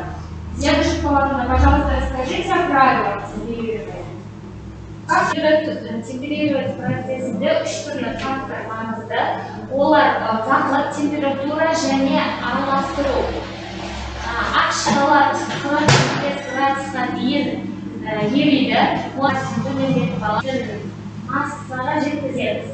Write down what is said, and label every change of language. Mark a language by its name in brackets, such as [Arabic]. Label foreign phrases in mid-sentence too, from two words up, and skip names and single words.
[Russian] Дедушка Павловна, пожалуйста, расскажите о правилах темперирования. Как темперировать [Kazakh] процессінде үш түрлі фактор маңызды. Олар бақылап температура және араластыру. Ақ шоколад 45 градусқа дейін ериді. Оны төмендетіп алып массаға жеткіземіз.